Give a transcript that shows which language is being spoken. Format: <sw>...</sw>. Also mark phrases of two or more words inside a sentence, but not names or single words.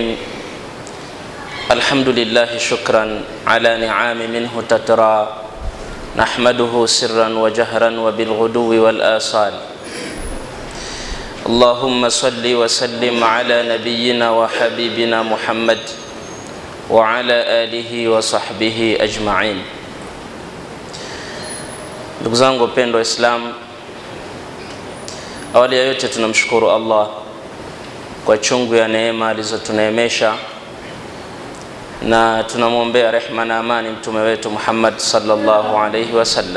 <ar>الحمد لله شكرا على نعام منه تترى نحمده سرا وجهرا وبالغدو والآصال. اللهم صل وسلم على نبينا وحبيبنا محمد وعلى آله وصحبه أجمعين.</ar> <sw>Ndugu zangu wapendwa Islam, awali ya yote tunamshukuru Allah kwa chungu ya neema alizotuneemesha, na tunamwombea rehema na amani mtume wetu Muhammad</sw> <ar>صلى الله عليه وسلم.</ar>